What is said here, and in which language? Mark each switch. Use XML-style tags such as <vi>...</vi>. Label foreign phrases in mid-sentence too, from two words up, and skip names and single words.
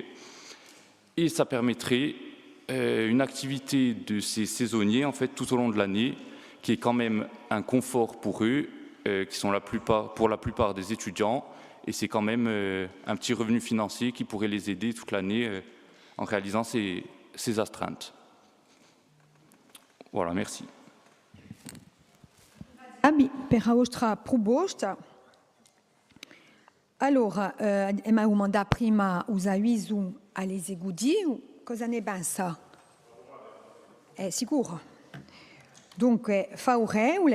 <fr>Et ça permettrait une activité de ces saisonniers en fait, tout au long de l'année, qui est quand même un confort pour eux, qui sont pour la plupart des étudiants, et c'est quand même un petit revenu financier qui pourrait les aider toute l'année en réalisant ces astreintes. Voilà, merci.</fr> <it>Per la vostra proposta. Allora, abbiamo mandato prima l'avviso all'esecutivo, cosa ne pensa? È sicuro? Dunque, favorevole.</it>